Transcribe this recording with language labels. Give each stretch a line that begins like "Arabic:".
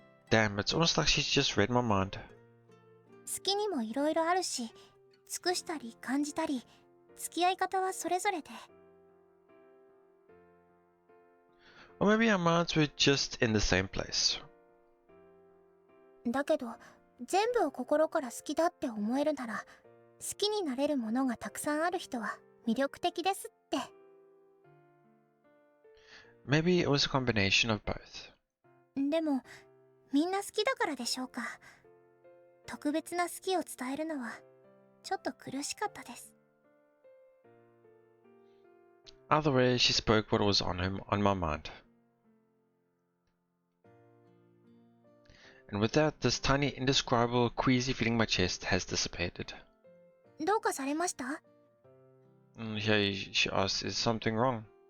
English: Damn, it's almost like she's just read my mind.
Japanese: 好きにもいろいろあるし、尽くしたり感じたり、付き合い方はそれぞれで。
English: Or maybe our minds were just in the same place.
Japanese: だけど、全部を心から好きだって思えるなら、好きになれるものがたくさんある人は魅力的ですって。
English: Maybe it was a combination of both.
Japanese: でも、みんな好きだからでしょうか。特別な好きを伝えるのは、ちょっと苦しかったです。
English: Either way, she spoke what was on my mind. And with that, this tiny, indescribable, queasy feeling in my chest has dissipated.
Japanese: どうかされました？
English: Yeah, she asked, is something wrong?